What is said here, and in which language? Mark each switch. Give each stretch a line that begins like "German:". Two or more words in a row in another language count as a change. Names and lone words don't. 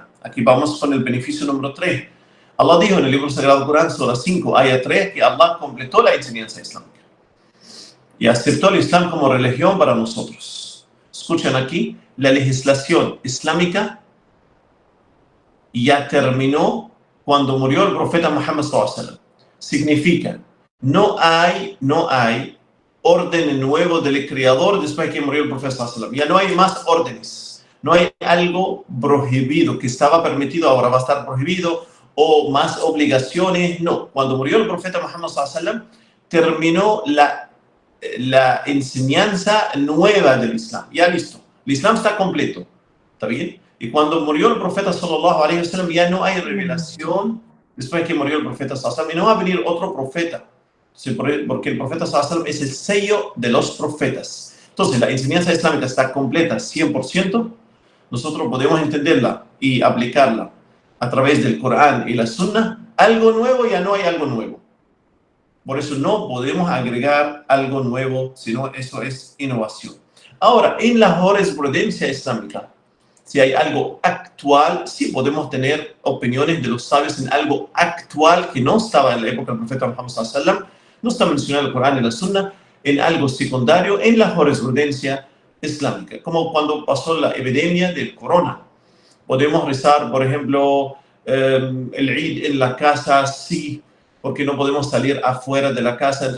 Spanish: Aquí vamos con el beneficio número 3. Allah dijo en el libro sagrado Corán, Sura 5, Aya 3, que Allah completó la enseñanza islámica y aceptó el Islam como religión para nosotros. Escuchen aquí, la legislación islámica ya terminó cuando murió el profeta Muhammad
Arabic: صلى الله عليه وسلم.
Spanish: Significa, no hay orden nuevo del creador después de que murió el profeta
Arabic: صلى الله عليه وسلم.
Spanish: Ya no hay más órdenes, no hay algo prohibido que estaba permitido, ahora va a estar prohibido, o más obligaciones. No, cuando murió el profeta Muhammad
Arabic: صلى الله عليه وسلم,
Spanish: terminó la enseñanza nueva del Islam. Ya listo, el Islam está completo, ¿está bien? Y cuando murió el profeta
Arabic: صلى الله عليه وسلم,
Spanish: ya no hay revelación después de que murió el profeta
Arabic: صلى الله عليه وسلم,
Spanish: y no va a venir otro profeta, porque el profeta
Arabic: صلى الله عليه وسلم
Spanish: es el sello de los profetas. Entonces, la enseñanza islámica está completa 100%. Nosotros podemos entenderla y aplicarla a través del Corán y la Sunna. Algo nuevo, ya no hay algo nuevo. Por eso no podemos agregar algo nuevo, sino eso es innovación. Ahora, en la jurisprudencia islámica, si hay algo actual, sí podemos tener opiniones de los sabios en algo actual que no estaba en la época del profeta Muhammad
Arabic: صلى الله عليه وسلم,
Spanish: no está mencionado el Corán y la Sunna, en algo secundario en la jurisprudencia islámica, como cuando pasó la epidemia del corona. Podemos rezar, por ejemplo, el Eid en la casa, sí, porque no podemos salir afuera de la casa.